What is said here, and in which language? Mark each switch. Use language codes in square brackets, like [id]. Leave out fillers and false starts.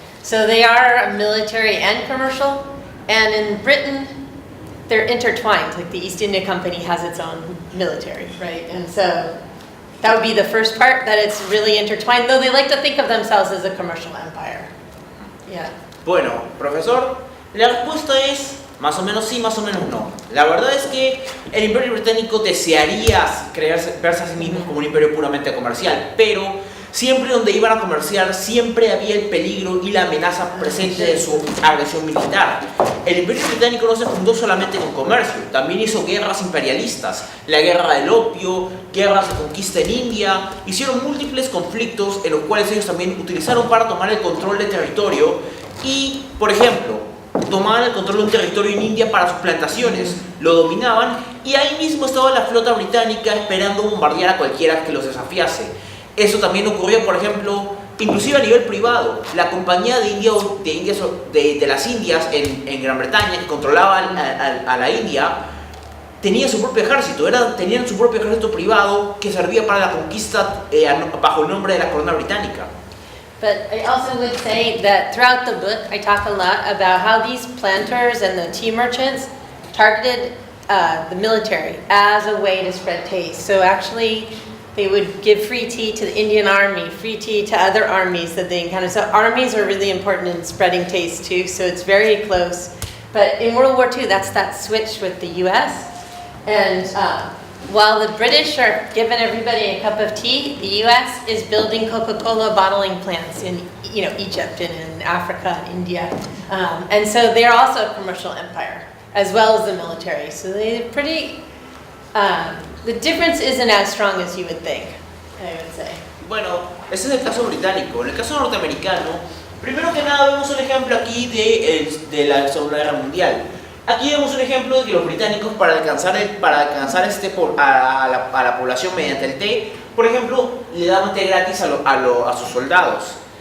[en] So they are a military and commercial, and in Britain, they're intertwined. Like the East India Company has its own military, right? And so that would be the first part, that it's really intertwined, though they like to think of themselves as a commercial empire. Yeah. [es] Bueno, profesor, la respuesta es más o menos sí, más o menos no. La verdad es que el Imperio Británico desearía verse a sí mismo como un imperio puramente comercial, pero siempre donde iban a comerciar, siempre había el peligro y la amenaza presente de su agresión militar. El Imperio Británico no se fundó solamente con comercio, también hizo guerras imperialistas, la guerra del opio, guerras de conquista en India, hicieron múltiples conflictos en los cuales ellos también utilizaron para tomar el control del territorio y, por ejemplo, tomaban el control de un territorio en India para sus plantaciones, lo dominaban y ahí mismo estaba la flota británica esperando bombardear a cualquiera que los desafiase. Eso también ocurrió, por ejemplo, inclusive a nivel privado. La compañía de las Indias en Gran Bretaña, que controlaba a la India, tenía su propio ejército, tenían su propio ejército privado que servía para la conquista bajo el nombre de la corona británica. [en] But I also would say that throughout the book, I talk a lot about how these planters and the tea merchants targeted the military as a way to spread taste. So actually, they would give free tea to the Indian army, free tea to other armies that they encountered. So armies are really important in spreading taste too, so it's very close. But in World War II, that's that switch with the US. And while the British are giving everybody a cup of tea, the US is building Coca-Cola bottling plants in Egypt and in Africa and India. And so they're also a commercial empire, as well as the military. So they're pretty... the difference isn't as strong as you would think, I would say. [es] Bueno, ese es el caso británico. En el caso norteamericano, primero que nada vemos un ejemplo aquí de la Segunda Guerra Mundial. Aquí vemos un ejemplo de que los británicos para alcanzar a la población mediante el té, por ejemplo, le daban té gratis a sus soldados.